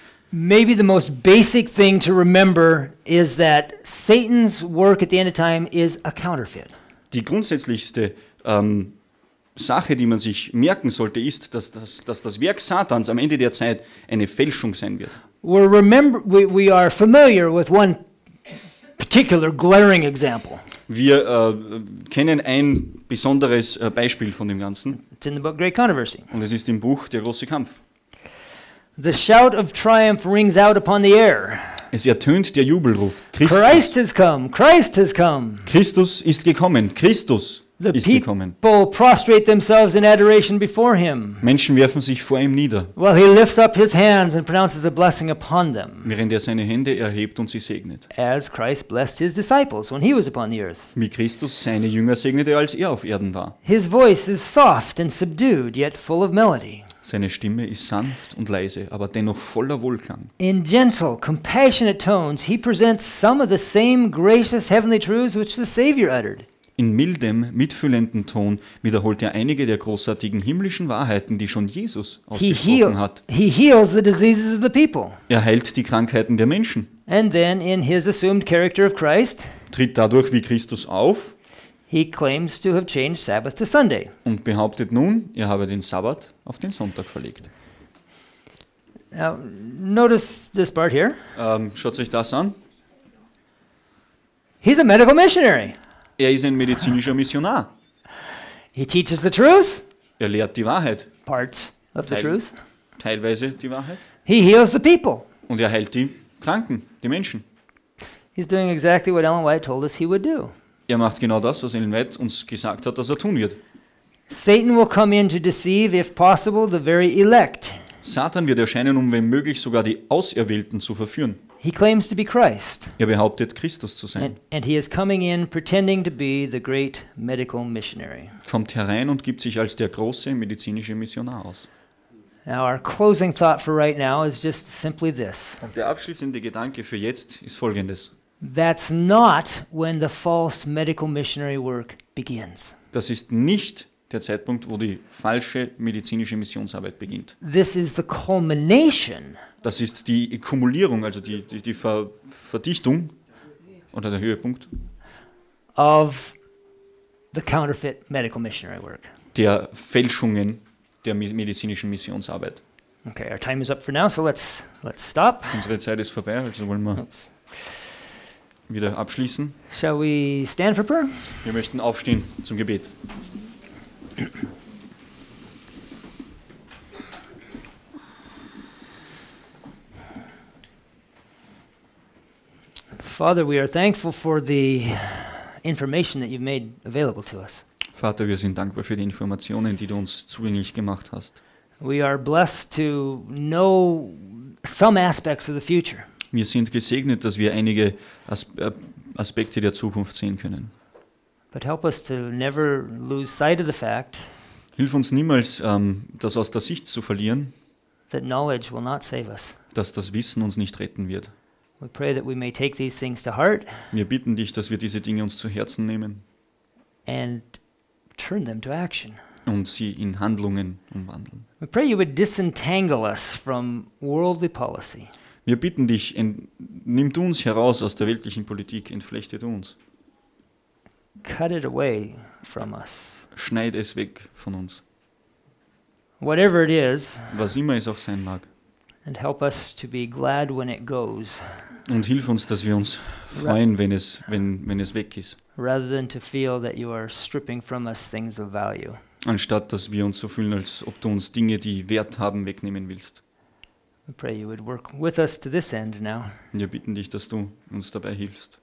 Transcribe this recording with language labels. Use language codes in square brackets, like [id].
[en] Maybe the most basic thing to remember is that Satan's work at the end of time is a counterfeit. [de] Die grundsätzlichste Sache, die man sich merken sollte, ist, dass das Werk Satans am Ende der Zeit eine Fälschung sein wird. [en] We are familiar with one particular glaring example. [de] Wir kennen ein besonderes Beispiel von dem Ganzen. [en] It's in the book Great Controversy. [de] Und es ist im Buch Der große Kampf. [en] The shout of triumph rings out upon the air. [de] Es ertönt der Jubelruf. [en] Christ has come. Christ has come. [de] Christus ist gekommen. Christus [en] The [de] ist gekommen. [en] people prostrate themselves in adoration before him, [de] Menschen werfen sich vor ihm nieder, [en] while he lifts up his hands and pronounces a blessing upon them, [de] während er seine Hände erhebt und sie segnet. [en] as Christ blessed his disciples when he was upon the earth. [de] Wie Christus seine Jünger segnete, als er auf Erden war. [en] His voice is soft and subdued, yet full of melody. [de] Seine Stimme ist sanft und leise, aber dennoch voller Wohlklang. [en] In gentle, compassionate tones, he presents some of the same gracious heavenly truths which the Savior uttered. [de] In mildem, mitfühlenden Ton wiederholt er einige der großartigen himmlischen Wahrheiten, die schon Jesus ausgesprochen hat. [en] He heals the diseases of the people. [de] Er heilt die Krankheiten der Menschen, [en] And then, in his assumed character of Christ, [de] tritt dadurch wie Christus auf [en] he claims to have changed Sabbath to Sunday. [de] und behauptet nun, er habe den Sabbat auf den Sonntag verlegt. [en] Now, notice this part here. [de] Schaut euch das an. [en] He's a medical missionary. [de] Er ist ein medizinischer Missionar. [en] He teaches the truth, [de] Er lehrt die Wahrheit, [en] parts of the [de] Teil. [en] truth. [de] teilweise die Wahrheit. [en] He heals the people. [de] Und er heilt die Kranken, die Menschen. [en] He's doing exactly what Ellen White told us he would do. [de] Er macht genau das, was Ellen White uns gesagt hat, dass er tun wird. [en] Satan will come in to deceive, if possible, the very elect. [de] Satan wird erscheinen, um wenn möglich sogar die Auserwählten zu verführen. [en] He claims to be Christ, [de] Er behauptet, Christus zu sein. [en] and he is coming in pretending to be the great medical missionary. [de] Kommt herein und gibt sich als der große medizinische Missionar aus. [en] Now, our closing thought for right now is just simply this. [de] Und der abschließende Gedanke für jetzt ist folgendes. [en] That's not when the false medical missionary work begins. [de] Das ist nicht der Zeitpunkt, wo die falsche medizinische Missionsarbeit beginnt. [en] This is the culmination [de] Das ist die Kumulierung, also die Verdichtung oder der Höhepunkt [en] of the counterfeit medical missionary work. [de] der Fälschungen der medizinischen Missionsarbeit. [en] Okay, our time is up for now, so let's stop. [de] Unsere Zeit ist vorbei, also wollen wir [en] Oops. [de] wieder abschließen. [en] Shall we stand for prayer? [de] Wir möchten aufstehen zum Gebet. [en] Father, we are thankful for the information that you've made available to us. [de] Vater, wir sind dankbar für die Informationen, die du uns zugänglich gemacht hast. [en] We are blessed to know some aspects of the future. [de] Wir sind gesegnet, dass wir einige Aspekte der Zukunft sehen können. [en] But help us to never lose sight of the fact [de] Hilf uns niemals, das aus der Sicht zu verlieren, [en] that knowledge will not save us. [de] dass das Wissen uns nicht retten wird. [en] We pray that we may take these things to heart [de] Wir bitten dich, dass wir diese Dinge uns zu Herzen nehmen [en] and turn them to action. [de] und sie in Handlungen umwandeln. [en] We pray you would disentangle us from worldly policy. [de] Wir bitten dich, nimm du uns heraus aus der weltlichen Politik, entflechte du uns. [en] Cut it away from us. [de] Schneid es weg von uns. [en] Whatever it is, [de] Was immer es auch sein mag. [en] And help us to be glad when it goes, [de] Und hilf uns, dass wir uns freuen, wenn es weg ist. [en] rather than to feel that you are stripping from us things of value. [de] Anstatt, dass wir uns so fühlen, als ob du uns Dinge, die Wert haben, wegnehmen willst. [en] We pray you would work with us to this end now. [de] Wir bitten dich, dass du uns dabei hilfst.